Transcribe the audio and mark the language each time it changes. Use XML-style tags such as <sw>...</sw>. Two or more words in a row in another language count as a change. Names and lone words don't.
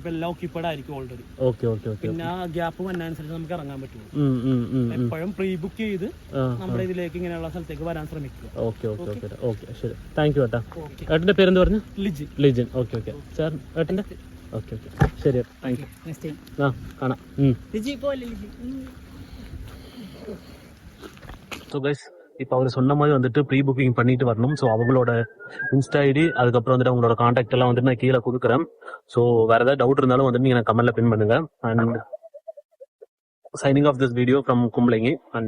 <ml>ചിലപ്പോൾ എല്ലാം ഓക്യുപ്പൈഡ് ആയിരിക്കും ഓൾറെഡി. പിന്നെ ആ ഗ്യാപ്പ് വന്നതനുസരിച്ച് നമുക്ക് ഇറങ്ങാൻ പറ്റും. എപ്പോഴും</ml> <en>pre book</en> <ml>ചെയ്ത് നമ്മുടെ ഇതിലേക്ക് ഇങ്ങനെയുള്ള സ്ഥലത്തേക്ക് വരാൻ ശ്രമിക്കുക. ഏട്ടന്റെ പേരെന്ത് പറഞ്ഞു? ലിജിൻ. ലിജിൻ. ഓക്കെ. സാർ ഏട്ടന്റെ? ഓക്കെ. ശരി,</ml> <en>thank you.</en> <ml>കാണാം.</ml> <en>so guys,</en> <ta>இப்போ அவர் சொன்ன மாதிரி வந்துட்டு</ta> <en>pre booking</en> <ta>பண்ணிட்டு வரணும். ஸோ அவங்களோட</ta> <en>Insta ID,</en> <ta>அதுக்கப்புறம் வந்துட்டு அவங்களோட காண்டாக்ட் எல்லாம் வந்துட்டு நான் கீழே கொடுக்குறேன். ஸோ வேறு ஏதாவது டவுட் இருந்தாலும் வந்துட்டு நீங்கள் கமெண்ட்ல பின் பண்ணுங்க.</ta> <en>and signing off this video from Kumbalangi and tata baba.</en>